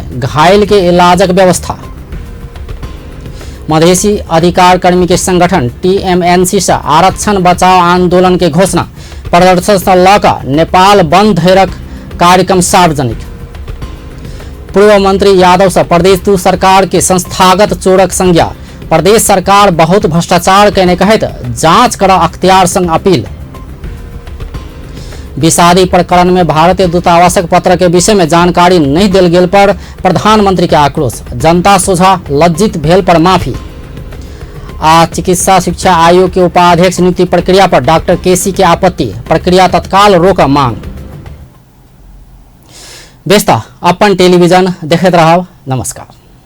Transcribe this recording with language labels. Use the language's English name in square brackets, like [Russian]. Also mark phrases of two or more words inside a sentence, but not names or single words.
[Maithili] घायल के इलाजक व्यवस्था। मधेसी अधिकार कर्मी के संगठन टीएमएनसी से आरक्षण बचाओ आंदोलन के घोषणा। प्रदर्शन से लऽ नेपाल बंद धरक कार्यक्रम सार्वजनिक। पूर्व मंत्री यादव से प्रदेश 2 सरकार के संस्थागत चोरक संज्ञा। प्रदेश सरकार बहुत भ्रष्टाचार कहने कहत जांच कर अख्तियार संग अपील। विषादी प्रकरण में भारतीय दूतावासक पत्र के विषय में जानकारी नहीं देल गेल पर प्रधानमंत्री के आक्रोश। जनता सोझा लज्जित भेल पर माफी। आ चिकित्सा शिक्षा आयोग के उपाध्यक्ष नियुक्ति प्रक्रिया पर डॉक्टर केसी के आपत्ति। प्रक्रिया तत्काल रोक मांग। व्यस्त अपन टेलीविजन देखैत रहब। नमस्कार।